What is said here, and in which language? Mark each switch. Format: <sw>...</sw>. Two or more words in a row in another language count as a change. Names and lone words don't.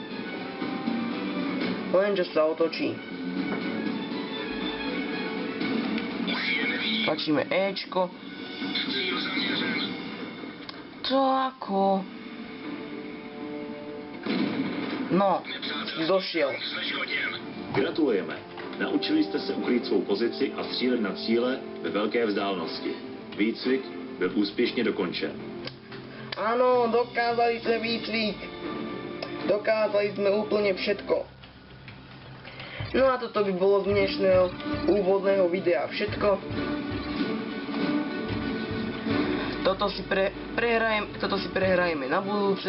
<sk>Lenže sa otočí. Tlačíme Ečko.</sk> <cs>Cíl zaměřen.</cs> <sk>To ako? No, došiel.</sk> <cs>Zneškodněn. Gratulujeme. Naučili jste se ukrýt svou pozici a střílet na cíle ve velké vzdálenosti. Výcvik byl úspěšně dokončen.</cs> <sk>Áno, dokázali sme výcvik. Dokázali sme úplne všetko. No a toto by bolo z dnešného úvodného videa všetko. Toto si prehrajeme na budúce.</sk>